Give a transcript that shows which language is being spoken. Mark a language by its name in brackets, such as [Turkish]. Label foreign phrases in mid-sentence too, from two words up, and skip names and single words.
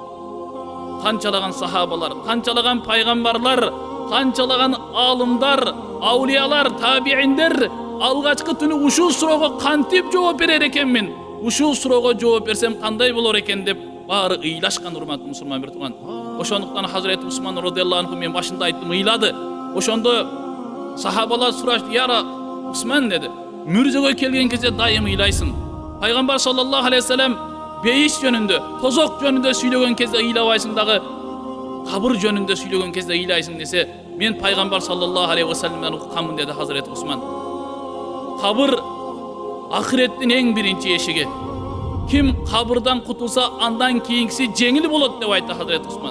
[Kyrgyz] Канчалаган сахабалар, канчалаган пайгамбарлар, канчалаган алымдар, аулиялар, табииндер алгачкы түнү ушул суроого кантип жооп берер экенмин? Ушул суроого жооп берсем кандай болор экен деп баары ыйлашкан, урматтуу мусулман бир тууган. Ошондуктан Хазирети Усман [Arabic] رضي الله عنه, [Kyrgyz] мен башында айттым, ыйлады. Ошондо сахабалар сурашты: "Яра Усман," деди, "мүрзөгө келген кезде дайым ыйлайсың. Пайгамбар [Arabic] صلى الله عليه وسلم [Kyrgyz] бейиш жөнүндө, тозок жөнүндө сүйлөгөн кезде ыйлабайсың дагы, кабыр жөнүндө сүйлөгөн кезде ыйлайсың" десе, "Мен Пайгамбар [Arabic] صلى الله عليه و [Kyrgyz] салламдан укканмын," деди Хазирети Усман. Кабыр ахиреттин эң биринчи эшиги. Ким кабырдан кутулса, андан кийинкиси жеңил болот деп айтты Хазирети Усман.